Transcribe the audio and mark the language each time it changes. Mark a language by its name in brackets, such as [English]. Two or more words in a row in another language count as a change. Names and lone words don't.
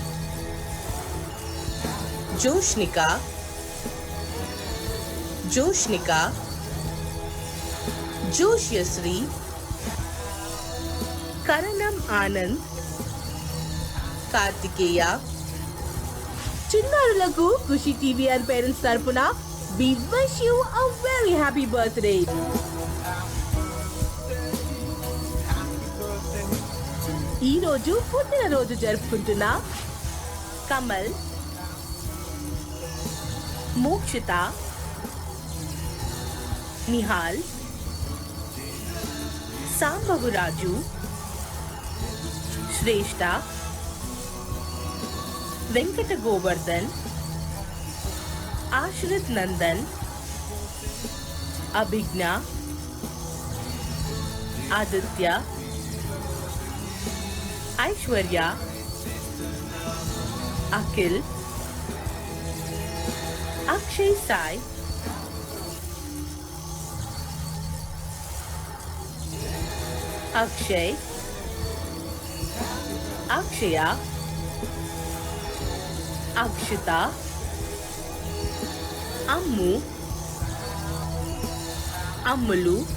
[Telugu] जोशनिका, जोशनिका, जोश्यश्री, करणम आनंद, कार्तिकेయ. చిన్నారులకు ఖుషి టీవీఆర్ పేరెంట్స్ తరపున [English] we wish you a very happy birthday. [Telugu] ఈ రోజు పుట్టినరోజు జరుపుకుంటున్న కమల్, మోక్షిత, నిహాల్, సాంబవరాజు, శ్రేష్ఠ, వెంకట గోవర్ధన్, आश्रित नंदन, अभिज्ञा, आदित्य, ऐश्वर्या, अखिल, अक्षय साई, अक्षय, अक्षया, अक्षिता, अम्मू, अम्मलू,